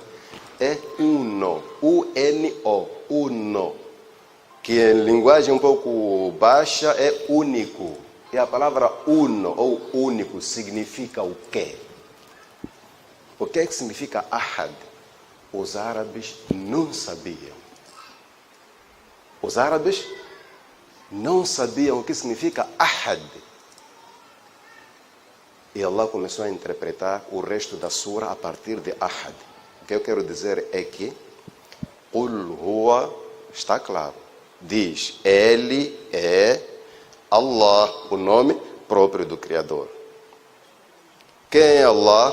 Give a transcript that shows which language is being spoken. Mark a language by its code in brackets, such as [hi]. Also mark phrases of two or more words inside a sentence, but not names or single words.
[pt] É uno, U-N-O, uno, que em linguagem um pouco baixa é único. E a palavra uno ou único significa o quê? O que é que significa ahad? Os árabes não sabiam. Os árabes não sabiam o que significa ahad. E Allah começou a interpretar o resto da sura a partir de ahad. O que eu quero dizer é que [ar] قل هو, [pt] está claro, diz, ele é Allah, o nome próprio do Criador. Quem é Allah?